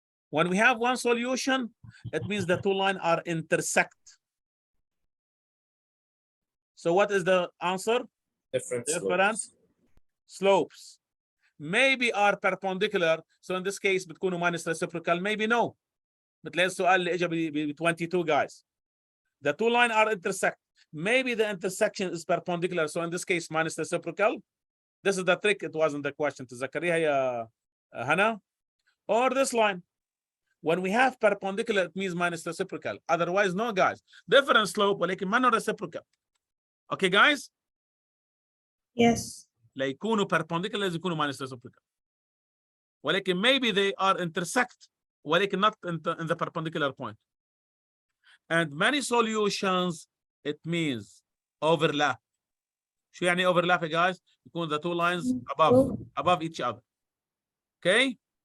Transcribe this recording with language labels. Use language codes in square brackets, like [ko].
[en] When we have one solution, it means the 2 lines are intersect. So what is the answer? different Slopes. Maybe are perpendicular. So in this case, بتكونوا minus reciprocal. Maybe no. But let's السؤال اللي اجى ب 22, guys. The 2 lines are intersect. Maybe the intersection is perpendicular. So in this case, minus reciprocal. This is the trick. It wasn't the question. [ar] تذكريها يا Hannah? [en] Or this line. When we have perpendicular, it means minus reciprocal. Otherwise, no, guys. Different slope, ولكن ما reciprocal. Okay, guys? Yes. [ar] لا يكونوا perpendicular, لازم يكونوا minus reciprocal. [en] ولكن maybe they are intersect, ولكن not in the perpendicular point. And many solutions, it means overlap. شو يعني overlap, guys? يكون the 2 lines above each other. Okay?